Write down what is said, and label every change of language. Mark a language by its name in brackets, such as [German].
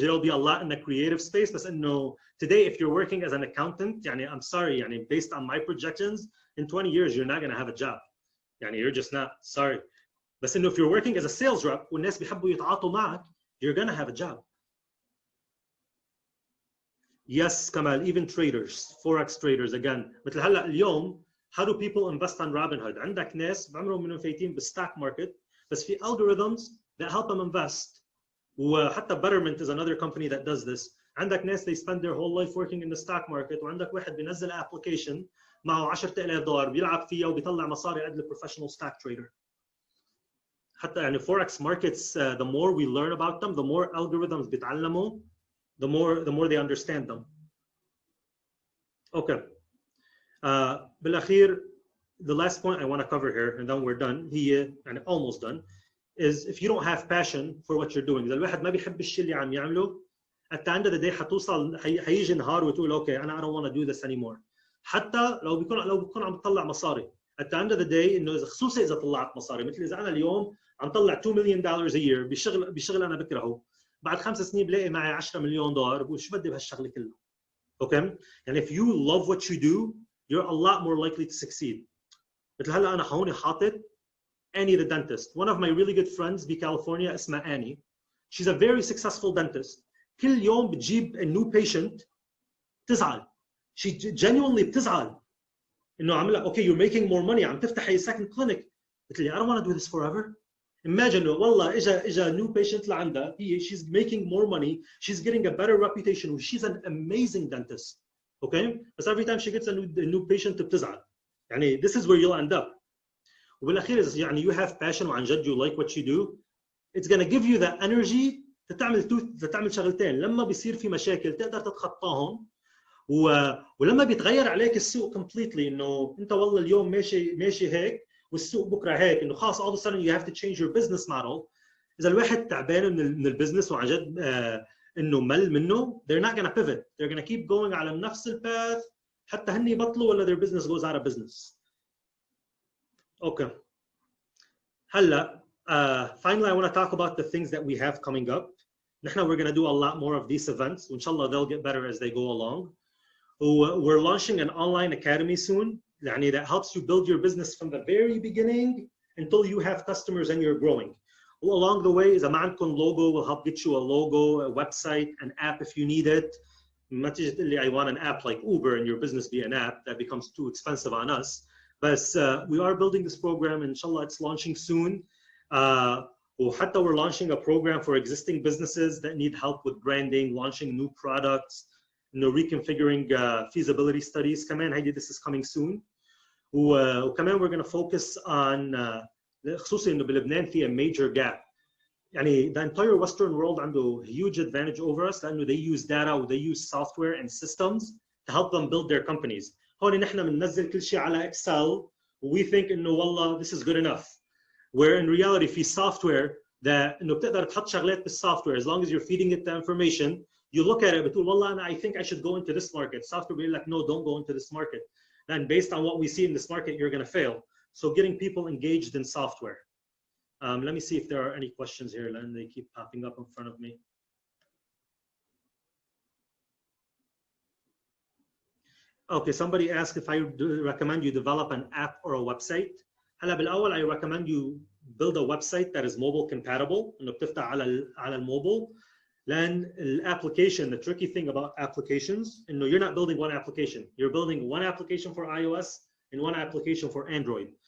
[English] There'll be a lot in the creative space. But no, today, if you're working as an accountant, يعني, I'm sorry, يعني, based on my projections, in 20 years, you're not going to have a job. يعني, you're just not. Sorry. But if you're working as a sales rep, [Arabic] والناس بيحبوا يتعاطوا معك, [English] you're going to have a job. Yes, Kamal, even traders, forex traders, again. [Arabic] مثل هلا اليوم, [English] how do people invest on Robinhood? [Arabic] عندك ناس بعمرهم منهم فايتين بالstock market, بس في [English] algorithms that help them invest. وحتى Betterment is another company that does this. [Arabic] عندك ناس [English] they spend their whole life working in the stock market, [Arabic] وعندك واحد بينزل [English] application معه $10,000 [Arabic] بيلعب فيها وبيطلع مصاري قد [English] professional stock trader. [Arabic] حتى يعني [English] forex markets, the more we learn about them, the more algorithms [Arabic] بيتعلموا, [English] the more they understand them. Okay. بالأخير, the last point I want to cover here, and then we're done, هي and almost done, is if you don't have passion for what you're doing, [Arabic] إذا الواحد ما بيحب الشيء اللي عم يعمله, [English] at the end of the day [Arabic] حتوصل هيجي نهار وتقول [English] okay, I don't want to do this anymore. [Arabic] حتى لو بيكون عم تطلع مصاري. [English] At the end of the day, [Arabic] إنه خصوصا إذا طلعت مصاري, مثل إذا أنا اليوم عم طلع $2 [English] million a year [Arabic] بشغل أنا بكرهه. بعد 5 سنين بلاقي معي $10 مليون, بقول شو بدي بهالشغله كله. [English] Okay? And if you love what you do, you're a lot more likely to succeed. [Arabic] مثل هلا أنا هون حاطط Annie the dentist. [English] One of my really good friends in California [Arabic] اسمها [English] Annie. She's a very successful dentist. [Arabic] كل يوم بتجيب [English] a new patient [Arabic] تزعل. [English] She genuinely [Arabic] بتزعل. إنه عاملة [English] okay, you're making more money, [Arabic] عم تفتح [English] a second clinic. [Arabic] قلت لي [English] I don't want to do this forever. Imagine, [Arabic] والله إجا [English] new patient [Arabic] لعندها, [English] she's making more money, she's getting a better reputation, she's an amazing dentist. Okay? But every time she gets a new patient [Arabic] بتزعل. [English] يعني this is where you'll end up. [Arabic] وبالأخير يعني [English] you have passion [Arabic] وعن جد [English] you like what you do, it's gonna give you the energy [Arabic] تعمل شغلتين. لما بيصير في مشاكل تقدر تتخطاهم, ولما بيتغير عليك السوق completely, إنه أنت والله اليوم ماشي هيك والسوق بكره هيك, انه خلاص [English] all of a sudden you have to change your business model. [Arabic] اذا الواحد تعبان من البزنس وعن جد انه مل منه, [English] they're not going to pivot, they're going to keep going [Arabic] على نفس الباث حتى هن يبطلوا ولا [English] their business goes out of business. Okay. هلا finally I want to talk about the things that we have coming up. نحن we're going to do a lot more of these events, [Arabic] وإن شاء الله [English] they'll get better as they go along. We're launching an online academy soon, يعني that helps you build your business from the very beginning until you have customers and you're growing. Along the way, [Arabic] إذا ما عندكم [English] logo, we'll help get you a logo, a website, an app if you need it. [Arabic] ما تيجي تقول لي [English] I want an app like Uber and your business be an app that becomes too expensive on us. But we are building this program. Inshallah, it's launching soon. وحتى we're launching a program for existing businesses that need help with branding, launching new products, reconfiguring feasibility studies. [Arabic] كمان هيدي [English] this is coming soon. وكمان we're going to focus on [Arabic] خصوصي انه بلبنان في [English] a major gap. يعني the entire Western world [Arabic] عنده [English] huge advantage over us [Arabic] لانه [English] they use data و they use software and systems to help them build their companies. [Arabic] هون نحن بننزل كل شيء على [English] Excel we think [Arabic] انه والله [English] this is good enough. Where in reality في software that [Arabic] انه بتقدر تحط شغلات بالsoftware [English] as long as you're feeding it the information, you look at it [Arabic] بتقول والله أنا [English] I think I should go into this market. Software بيقول لك no, don't go into this market. Then based on what we see in this market, you're going to fail. So getting people engaged in software. Let me see if there are any questions here, and they keep popping up in front of me. Okay, somebody asked if I recommend you develop an app or a website. [Arabic] هلا بالأول [English] I recommend you build a website that is mobile compatible. [Arabic] إنه بتفتح على الموبile. [English] Then application, the tricky thing about applications, you're not building one application. You're building one application for iOS and one application for Android.